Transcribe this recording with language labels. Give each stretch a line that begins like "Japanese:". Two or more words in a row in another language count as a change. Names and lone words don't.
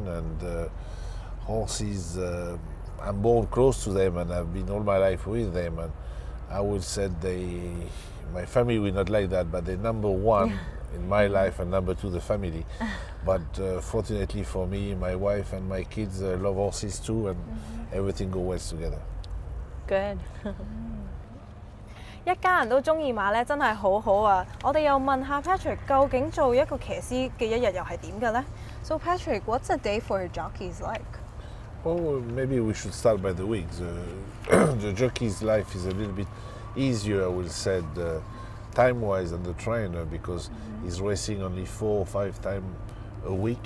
English: And horses, I'm born close to them, and I've been all my life with them. And I would say my family will not like that, but they're number one in my life, and number two, the family. But fortunately for me, my wife and my kids love horses too, and everything goes well together. Good.
Cantonese: 一家人都中意馬咧，真係好好啊！我哋又問下 Patrick， 究竟做一個騎師嘅一日又係點嘅呢？
English: So Patrick, what's a day for a jockey's like? Well, maybe we should start by the weeks. The jockey's life is a little bit easier, I will say, time-wise than the trainer, because he's racing only 4 or 5 times a week.